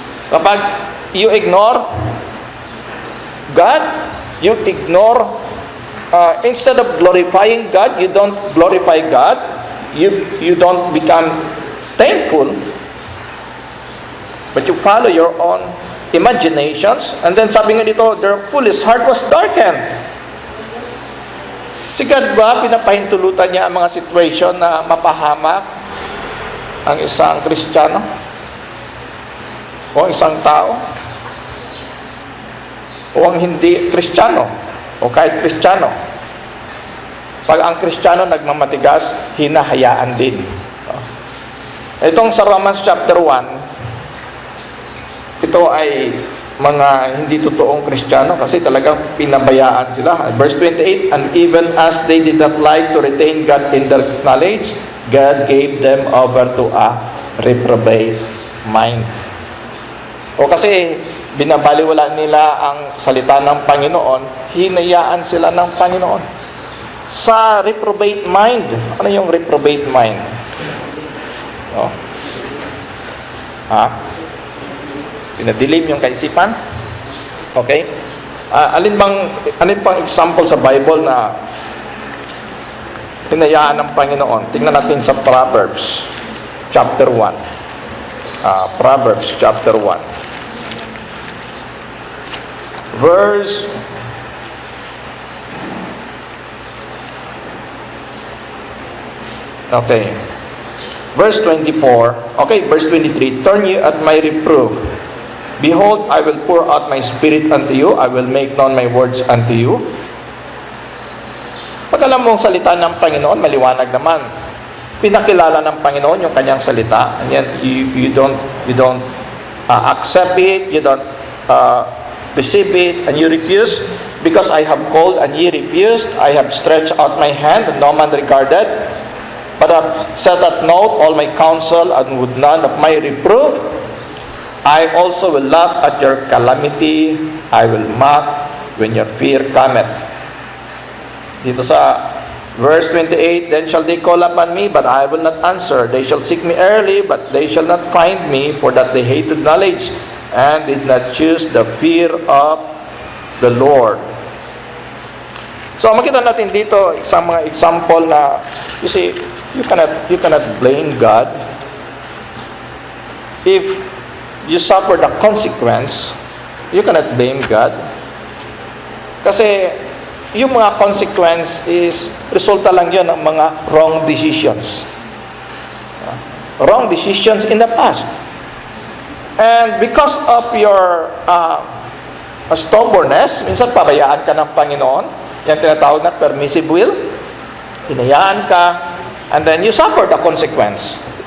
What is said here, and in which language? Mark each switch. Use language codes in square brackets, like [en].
[en] Kapag you ignore God, you ignore, instead of glorifying God, you don't glorify God, you don't become thankful, but you follow your own imaginations, and then [tl] sabi nga dito, [en] their foolish heart was darkened. [tl] Si God ba, pinapahintulutan niya ang mga situation na mapahamak ang isang Kristiyano o isang tao o ang hindi Kristiyano o kahit Kristiyano? Pag ang Kristiyano nagmamatigas, hinahayaan din. Itong sa Romans chapter 1, ito ay mga hindi totoong Kristiyano kasi talagang pinabayaan sila. [en] Verse 28, and even as they did not like to retain God in their knowledge, God gave them over to a reprobate mind. [tl] O kasi binabaliwala nila ang salita ng Panginoon, hinayaan sila ng Panginoon. Sa reprobate mind, ano yung reprobate mind? O? Pinadilim yung kaisipan? Okay? Alin pang example sa Bible na hinayaan ng Panginoon? Tingnan natin sa Proverbs chapter 1. [en] Proverbs chapter 1. Verse Verse 24. Okay, verse 23. Turn you at my reproof. Behold, I will pour out my spirit unto you. I will make known my words unto you. [tl] Pag alam mo ang salita ng Panginoon, maliwanag naman. Pinakilala ng Panginoon yung kanyang salita. [en] And yet, you don't accept it. You don't receive it. And you refuse. Because I have called and ye refused. I have stretched out my hand and no man regarded. But I have set at naught all my counsel and would none of my reproof. I also will laugh at your calamity. I will mock when your fear cometh. [tl] Dito sa [en] verse 28, then shall they call upon me, but I will not answer. They shall seek me early, but they shall not find me, for that they hated knowledge, and did not choose the fear of the Lord. So [tl] makita natin dito isang mga example na, [en] you see, you cannot blame God if you suffer the consequence. You cannot blame God. [tl] Kasi yung mga consequence is resulta lang yun ng mga [en] wrong decisions. Wrong decisions in the past. And because of your stubbornness, [tl] minsan pabayaan ka ng Panginoon. Yan tinatawag na [en] permissive will. [tl] Hinayaan ka, [en] and then you suffer the consequence.